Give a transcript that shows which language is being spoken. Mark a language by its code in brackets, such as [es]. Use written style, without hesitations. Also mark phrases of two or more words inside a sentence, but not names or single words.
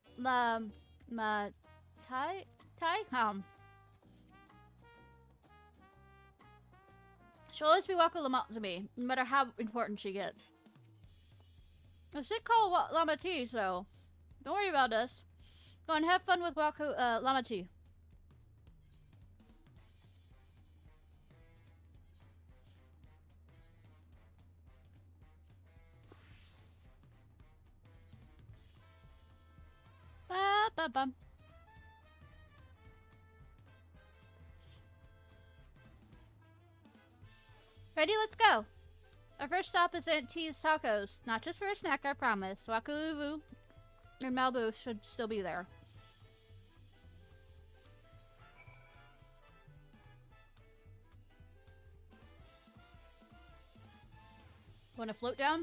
[en] She'll always be Wakalama to me, no matter how important she gets. I should call Lamati, so don't worry about us. Go and have fun with Lamati. Ba-ba-bum. Ready? Let's go. Our first stop is Aunt T's Tacos. Not just for a snack, I promise. Wakaluvu and Malibu should still be there. Want to float down?